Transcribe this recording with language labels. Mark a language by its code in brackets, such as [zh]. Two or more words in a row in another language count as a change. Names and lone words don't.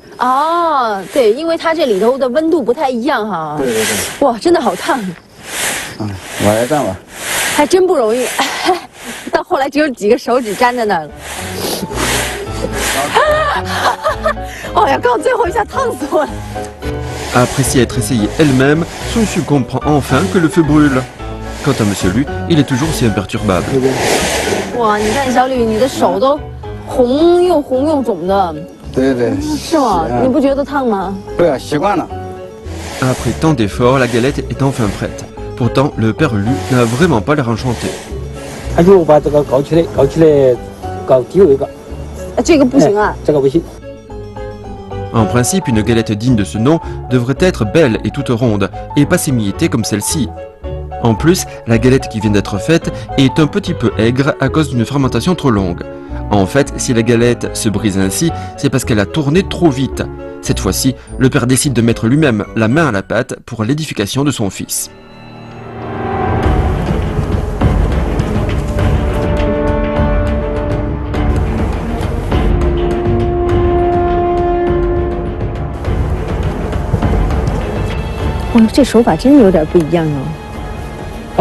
[zh] 哦，对，因为它这里头的温度不太一样哈。对对对。哇，真的好烫。我来蘸吧。还真不容易，到后来只有几个手指粘在那儿了。哎呀，刚最后一下烫死我了。 [fr] Après s'y être essayée elle-même, Sun Xun comprend enfin que le feu brûle. Quant à Monsieur Lu, il est toujours aussi imperturbable. [zh] 哇，你看小吕，你的手都红又肿的。对对。是吗？你不觉得烫吗？不要习惯了。 [fr] Après tant d'efforts, la galette est enfin prête. Pourtant, le père Lu n'a vraiment pas l'air enchanté. [zh] 他就把这个搞起来，搞低一个。这个不行啊。这个不行。 [fr] En principe, une galette digne de ce nom devrait être belle et toute ronde, et pas s'émietter comme celle-ci. En plus, la galette qui vient d'être faite est un petit peu aigre à cause d'une fermentation trop longue. En fait, si la galette se brise ainsi, c'est parce qu'elle a tourné trop vite. Cette fois-ci, le père décide de mettre lui-même la main à la pâte pour l'édification de son fils. [zh] Oh, 这手法真有点不一样哦。